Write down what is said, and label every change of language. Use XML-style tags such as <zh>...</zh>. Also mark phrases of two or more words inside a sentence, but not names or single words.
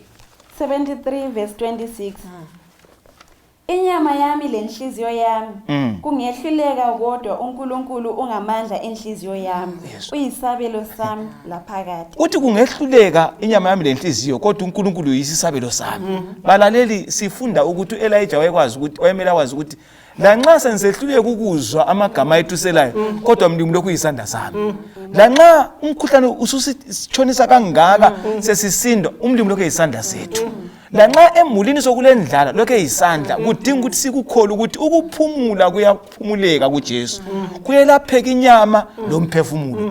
<nd>73 verse 26 Inyama yami lenhliziyo yami kungehluleka kodwa uNkulunkulu ungamandla enhliziyo yami uyisabelo sami laphakathi. Uthi kungehluleka inyama yami lenhliziyo kodwa uNkulunkulu uyisabelo sami. Balaleli sifunda ukuthi uElijah wayekwazi ukuthi wayemela wazi ukuthi la nxa sensehluleke ukuzwa amagama ethu selayo kodwa mlimi lokhu yisandla sami. La nxa umkhuhlane ususitshonisa kangaka sesisindwa umlimi lokhu yisandla sethu. La nxa emulini sokulendlala lokho eyisandla kudinga ukuthi sikukholwe ukuthi ukuphumula kuyaphumuleka kuJesu kuyelapheka inyama lomphefumulo.</nd>